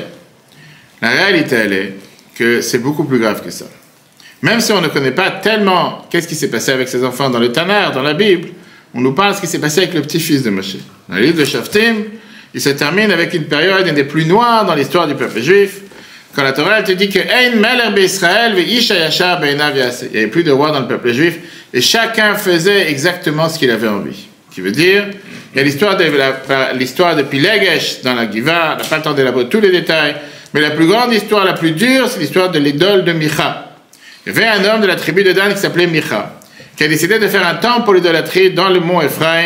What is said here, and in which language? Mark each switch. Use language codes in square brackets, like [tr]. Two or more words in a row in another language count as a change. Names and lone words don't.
[fr] La réalité, elle est que c'est beaucoup plus grave que ça. Même si on ne connaît pas tellement qu'est-ce qui s'est passé avec ses enfants dans le Tanakh, dans la Bible, on nous parle de ce qui s'est passé avec le petit-fils de Moshe. Dans le livre de Shoftim, il se termine avec une période une des plus noires dans l'histoire du peuple juif, quand la Torah elle te dit que [he] אין מלך בישראל ואיש הישר בעיניו יעשה. [fr] Il n'y avait plus de roi dans le peuple juif et chacun faisait exactement ce qu'il avait envie. Ce qui veut dire, il y a l'histoire de Pilegesh dans la Giva, on n'a pas le temps d'élaborer tous les détails, mais la plus grande histoire, la plus dure, c'est l'histoire de l'idole de Micha. Il y avait un homme de la tribu de Dan qui s'appelait Micha, qui a décidé de faire un temple pour l'idolâtrie dans le mont Ephraim.